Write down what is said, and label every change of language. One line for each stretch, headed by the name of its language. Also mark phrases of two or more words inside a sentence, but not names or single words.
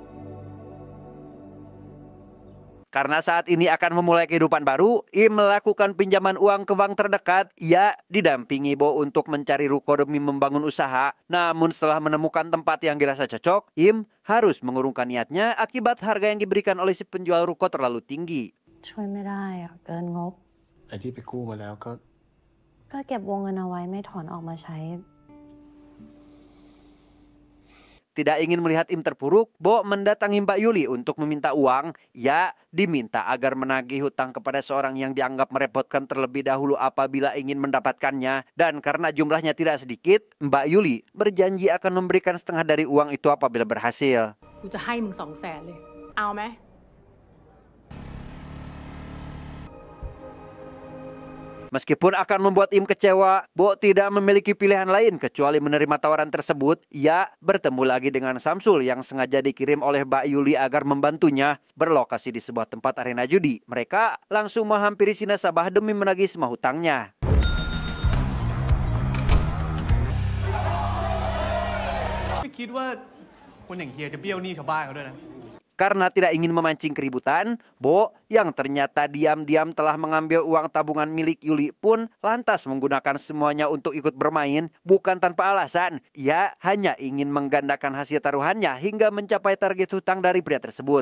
Indonesian: Karena saat ini akan memulai kehidupan baru, Im melakukan pinjaman uang ke bank terdekat. Ia didampingi Bo untuk mencari ruko demi membangun usaha. Namun setelah menemukan tempat yang dirasa cocok, Im harus mengurungkan niatnya akibat harga yang diberikan oleh si penjual ruko terlalu tinggi.
Thai: ช่วยไม่ได้อะเกินงบ ไอ้ที่ไปกู้มาแล้วก็ ก็เก็บวงเงินเอาไว้ไม่ถอนออกมาใช้
Indonesian: Tidak ingin melihat Im terpuruk, Bo mendatangi Mbak Yuli untuk meminta uang. Ia diminta agar menagih hutang kepada seorang yang dianggap merepotkan terlebih dahulu apabila ingin mendapatkannya. Dan karena jumlahnya tidak sedikit, Mbak Yuli berjanji akan memberikan setengah dari uang itu apabila berhasil.
Thai: กูจะให้มึง200,000เลย เอาไหม
Indonesian: Meskipun akan membuat Im kecewa, Bo tidak memiliki pilihan lain kecuali menerima tawaran tersebut. Ia bertemu lagi dengan Samsul yang sengaja dikirim oleh Mbak Yuli agar membantunya. Berlokasi di sebuah tempat arena judi, mereka langsung menghampiri si nasabah demi menagih semua hutangnya.
Thai: ไม่คิดว่าคนอย่างเฮียจะเบี้ยวหนี้ชาวบ้านเขาด้วยนะ
Indonesian: Karena tidak ingin memancing keributan, Bo yang ternyata diam-diam telah mengambil uang tabungan milik Yuli pun lantas menggunakan semuanya untuk ikut bermain. Bukan tanpa alasan, ia hanya ingin menggandakan hasil taruhannya hingga mencapai target hutang dari pria tersebut.